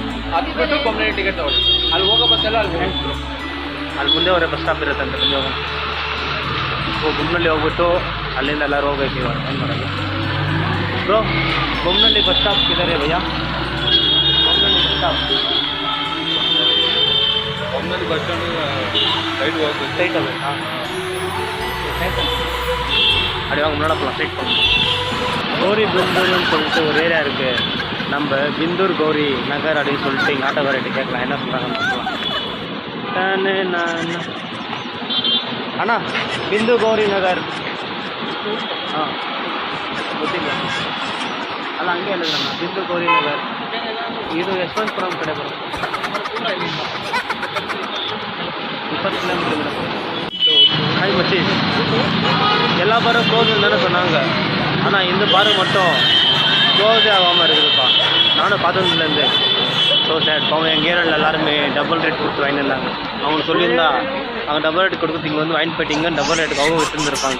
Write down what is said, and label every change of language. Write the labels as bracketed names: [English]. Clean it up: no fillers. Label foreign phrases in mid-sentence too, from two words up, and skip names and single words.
[Kannada] ಹತ್ಬಿಟ್ಟು ಬೊಮ್ಮನಹಳ್ಳಿ ಟಿಕೆಟ್ ತಗೊಳ್ಳಿ, ಅಲ್ಲಿ ಹೋಗೋ ಬಸ್ಸೆಲ್ಲ ಅಲ್ಲಿ ಹೋಗ್ಬಿಟ್ರು ಅಲ್ಲಿ ಮುಂದೆ ಅವರೇ [English] bus stop [Kannada] ಇರುತ್ತೆ ಅಂತ ಮುಂದೆ ಹೋಗಿ ಬೊಮ್ಮನಹಳ್ಳಿ ಹೋಗ್ಬಿಟ್ಟು ಅಲ್ಲಿಂದ ಎಲ್ಲರೂ ಹೋಗ್ಬೇಕು. ಇವಾಗ ಏನು ಮಾಡೋದು ಬ್ರೋ, ಬೊಮ್ಮನಹಳ್ಳಿ [English] bus stop [Kannada] ಇದ್ದಾರೆ ಭಯ್ಯ, ಬೊಮ್ಮನಹಳ್ಳಿ [English] bus stop [Kannada] ಬೊಮ್ಮನಹಳ್ಳಿ [English] bus stand side [Kannada] ಹೋಗ್ಬೇಕಾ? [Tamil] அப்படி வாங்க முன்னாடி போகலாம், ஸ்ட்ரைட் போகணும். கௌரி பிந்தூர்னு சொல்லிட்டு ஒரு ஏரியா இருக்குது, நம்ம பிந்தூர் கௌரி நகர் அப்படின்னு சொல்லிட்டு எங்கள் ஆட்டோக்காரர்கிட்ட கேட்கலாம் என்ன சொல்கிறாங்கன்னு பார்க்கலாம். அண்ணா பிந்து கௌரி நகர் [Kannada] ಗೊತ್ತಿಲ್ಲ ಅಲ್ಲ ಹಂಗೆ ಹೇಳಿದ್ರಣ್ಣ, ಬಿಂದು ಗೌರಿ ನಗರ್ ಇದು ಯಶವಂತಪುರಂ ಕಡೆ ಬರುತ್ತೆ, 20 கிலோமீட்டர். [Tamil] ஹாய் மச்சி, எல்லா பாரும் க்ளோஸ் தானே சொன்னாங்க, ஆனால் இந்த பாரு மட்டும் க்ளோஸே ஆகாமல் இருக்குதுப்பா. நானும் பார்த்ததுலேருந்து [English] so sad. [Tamil] அவங்க எங்கள் ஏரியாவில் எல்லாருமே [English] double rate [Tamil] கொடுத்து வாங்கியிருந்தாங்க. அவங்க சொல்லியிருந்தா அவங்க [English] double rate [Tamil] கொடுத்து இங்கே வந்து வாங்கி போயிட்டீங்க, [English] double rate [Tamil] அவங்க விட்டுருந்துருப்பாங்க.